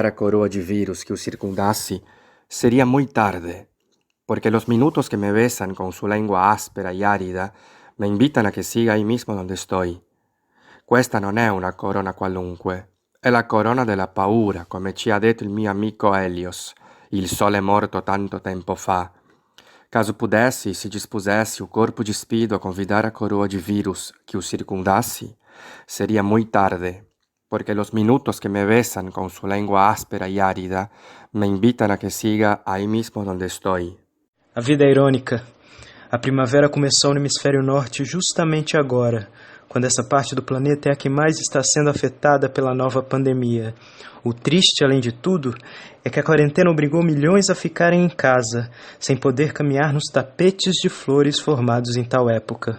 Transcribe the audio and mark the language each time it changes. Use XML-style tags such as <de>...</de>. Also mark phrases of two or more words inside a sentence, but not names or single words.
<pt>a coroa de vírus que o circundasse, seria muito tarde,</pt> <es>porque los minutos que me besan con su lengua áspera y árida me invitan a que siga ahí mismo donde estoy.</es> <it>Questa non è una corona qualunque, è la corona della paura, come ci ha detto il mio amico Helios, il sole morto tanto tempo fa.</it> <pt>Caso pudesse, se dispusesse o corpo despido a convidar a coroa de vírus que o circundasse,</pt> <es>sería muy tarde, porque los minutos que me besan con su lengua áspera y árida me invitan a que siga ahí mismo donde estoy.</es> <pt>A vida é irônica. A primavera começou no hemisfério norte justamente agora, quando essa parte do planeta é a que mais está sendo afetada pela nova pandemia. O triste, além de tudo, é que a quarentena obrigou milhões a ficarem em casa, sem poder caminhar nos tapetes de flores formados em tal época.</pt>